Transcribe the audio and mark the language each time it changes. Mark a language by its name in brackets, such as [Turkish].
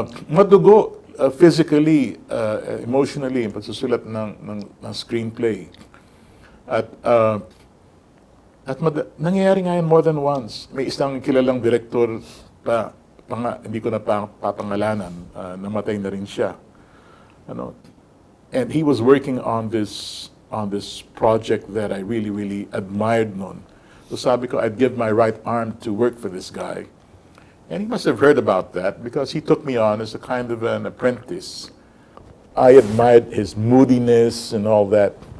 [Filipino] Madugo [English] physically, emotionally, [Filipino] yung pagsusulat ng screenplay. At nangyayari nga yan [English] more than once. [Filipino] May isang kilalang director hindi ko na papangalanan, namatay na rin siya. [English] And he was working on this project that I really, really admired noon. [Filipino] So sabi ko, [English] I'd give my right arm to work for this guy. And he must have heard about that because he took me on as a kind of an apprentice. I admired his moodiness and all that.